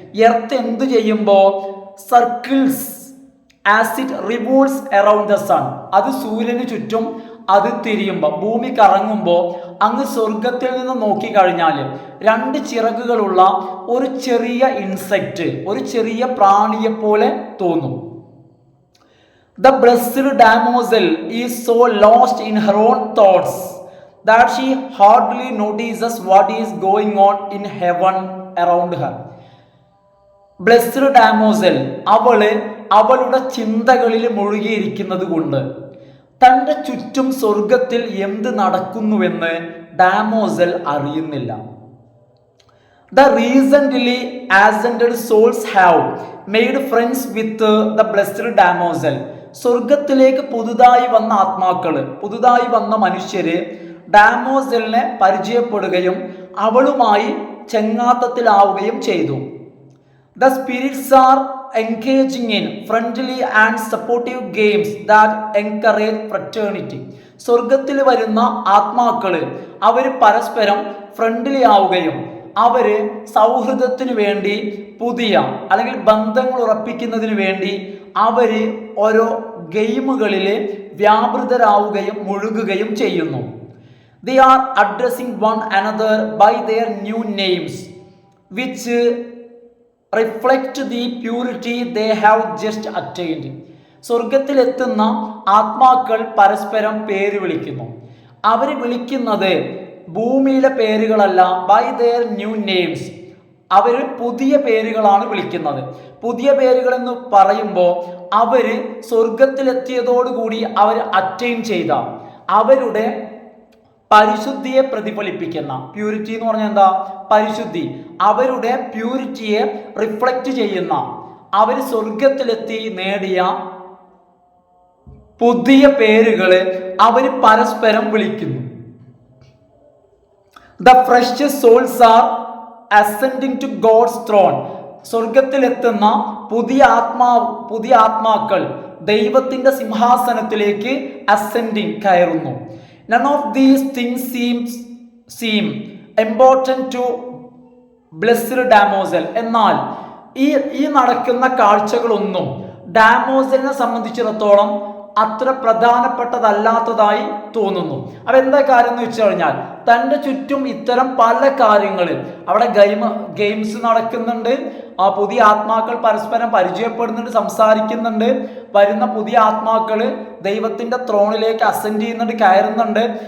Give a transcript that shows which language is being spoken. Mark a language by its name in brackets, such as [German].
[Malayalam] Earth എന്ത് ചെയ്യുമ്പോൾ [English] circles as it revolves around the sun, [Malayalam] അത് സൂര്യന് ചുറ്റും അത് തിരിയുമ്പോൾ ഭൂമി കറങ്ങുമ്പോൾ അങ്ങ് സ്വർഗത്തിൽ നിന്ന് നോക്കിക്കഴിഞ്ഞാൽ രണ്ട് ചിറകുകളുള്ള ഒരു ചെറിയ ഇൻസെക്റ്റ്, ഒരു ചെറിയ പ്രാണിയെ പോലെ തോന്നും. [English] The blessed damozel is so lost in her own thoughts that she hardly notices what is going on in heaven around her. [Malayalam] Blessed damozel, അവളുടെ ചിന്തകളിൽ മുഴുകിയിരിക്കുന്നത് കൊണ്ട് തൻ്റെ ചുറ്റും സ്വർഗത്തിൽ എന്ത് നടക്കുന്നുവെന്ന് ഡാമോസൽ അറിയുന്നില്ല. [English] The recently ascended souls have made friends with the blessed damozel. [Malayalam] സ്വർഗത്തിലേക്ക് പുതുതായി വന്ന ആത്മാക്കള്, പുതുതായി വന്ന മനുഷ്യര് ഡാമോസലിനെ പരിചയപ്പെടുകയും അവളുമായി ചെങ്ങാത്തത്തിലാവുകയും ചെയ്തു. [English] The spirits are engaging in friendly and supportive games that encourage fraternity. [Malayalam] സ്വർഗത്തിൽ വരുന്ന ആത്മാക്കള് അവർ പരസ്പരം ഫ്രണ്ട്ലി ആവുകയും അവര് സൗഹൃദത്തിന് വേണ്ടി പുതിയ അല്ലെങ്കിൽ ബന്ധങ്ങൾ ഉറപ്പിക്കുന്നതിന് വേണ്ടി അവര് ഓരോ ഗെയിമുകളിൽ വ്യാപൃതരാവുകയും മുഴുകുകയും ചെയ്യുന്നു. [English] They are addressing one another by their new names which reflect the purity they have just attained. [Malayalam] സ്വർഗത്തിലെത്തുന്ന ആത്മാക്കൾ പരസ്പരം പേര് വിളിക്കുന്നു. അവർ വിളിക്കുന്നത് ഭൂമിയിലെ പേരുകളല്ല, [English] By their new names. [Malayalam] അവർ പുതിയ പേരുകളാണ് വിളിക്കുന്നത്. പുതിയ പേരുകൾ എന്ന് പറയുമ്പോൾ അവർ സ്വർഗത്തിലെത്തിയതോടുകൂടി അവർ അറ്റൈൻ ചെയ്ത അവരുടെ പരിശുദ്ധിയെ പ്രതിഫലിപ്പിക്കുന്ന, പ്യൂരിറ്റി എന്ന് പറഞ്ഞാൽ എന്താ? പരിശുദ്ധി. അവരുടെ പ്യൂരിറ്റിയെ റിഫ്ലക്റ്റ് ചെയ്യുന്ന, അവർ സ്വർഗത്തിലെത്തി നേടിയ പുതിയ പേരുകള് അവർ പരസ്പരം വിളിക്കുന്നു. [English] The precious souls are ascending to God's throne. [Malayalam] സ്വർഗത്തിലെത്തുന്ന പുതിയ ആത്മാക്കൾ ദൈവത്തിന്റെ സിംഹാസനത്തിലേക്ക് അസെൻഡിങ് കയറുന്നു. [English] None of these things seem important to blessed damozel. [Malayalam] എന്നാൽ ഈ നടക്കുന്ന കാഴ്ചകളൊന്നും ഡാമോസലിനെ സംബന്ധിച്ചിടത്തോളം അത്ര പ്രധാനപ്പെട്ടതല്ലാത്തതായി തോന്നുന്നു. അപ്പം എന്താ കാര്യം എന്ന് വെച്ച് കഴിഞ്ഞാൽ തൻ്റെ ചുറ്റും ഇത്തരം പല കാര്യങ്ങളിൽ അവിടെ ഗെയിംസ് നടക്കുന്നുണ്ട്, പുതിയ ആത്മാക്കൾ പരസ്പരം പരിചയപ്പെടുന്നുണ്ട്, സംസാരിക്കുന്നുണ്ട്, വരുന്ന പുതിയ ആത്മാക്കൾ ദൈവത്തിൻ്റെ ത്രോണിലേക്ക് അസെൻഡ് ചെയ്യുന്നുണ്ട്, കയറുന്നുണ്ട്.